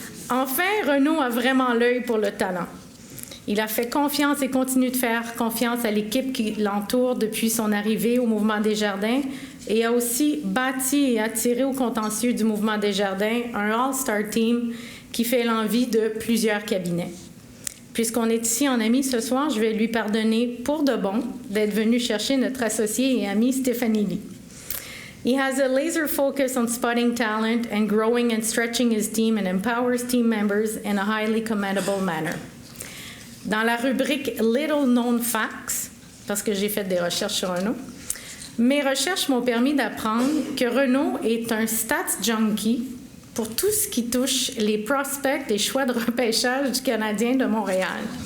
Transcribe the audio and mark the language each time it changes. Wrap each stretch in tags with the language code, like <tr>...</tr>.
<fr>Enfin, Renaud a vraiment l'œil pour le talent. Il a fait confiance et continue de faire confiance à l'équipe qui l'entoure depuis son arrivée au Mouvement Desjardins et a aussi bâti et attiré au contentieux du Mouvement Desjardins un All-Star Team qui fait l'envie de plusieurs cabinets. Puisqu'on est ici en ami ce soir, je vais lui pardonner pour de bon d'être venu chercher notre associée et amie Stéphanie Lee.</fr> <en>He has a laser focus on spotting talent and growing and stretching his team and empowers team members in a highly commendable manner.</en> <fr>Dans la rubrique Little Known Facts, parce que j'ai fait des recherches sur Renaud, mes recherches m'ont permis d'apprendre que Renaud est un stats junkie pour tout ce qui touche les prospects et choix de repêchage du Canadien de Montréal.</fr>